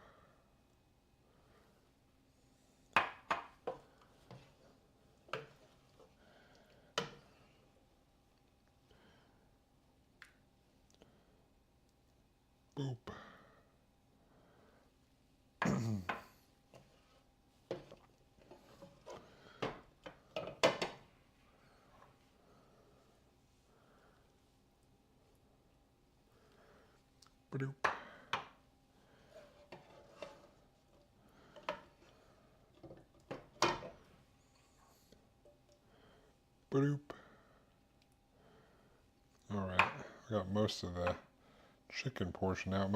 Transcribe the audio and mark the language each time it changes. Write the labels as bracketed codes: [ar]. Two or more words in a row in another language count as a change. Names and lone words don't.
[en] Boop. Ba-doop. Ba-doop. All right, I got most of the chicken portion out.